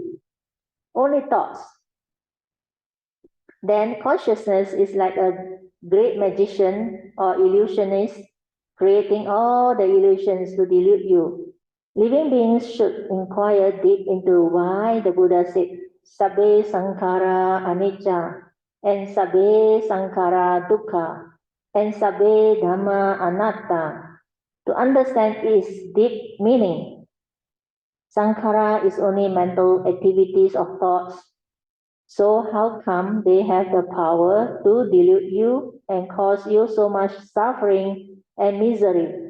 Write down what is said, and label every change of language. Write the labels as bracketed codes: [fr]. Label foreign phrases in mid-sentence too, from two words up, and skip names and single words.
[en] Only thoughts. Then consciousness is like a great magician or illusionist, creating all the illusions to delude you. Living beings should inquire deep into why the Buddha said, [pi] Sabbe Sankhara Anicca, and Sabbe Sankhara Dukkha, and Sabbe Dhamma Anatta, [en] to understand its deep meaning. Sankhara is only mental activities of thoughts. So how come they have the power to delude you and cause you so much suffering and misery?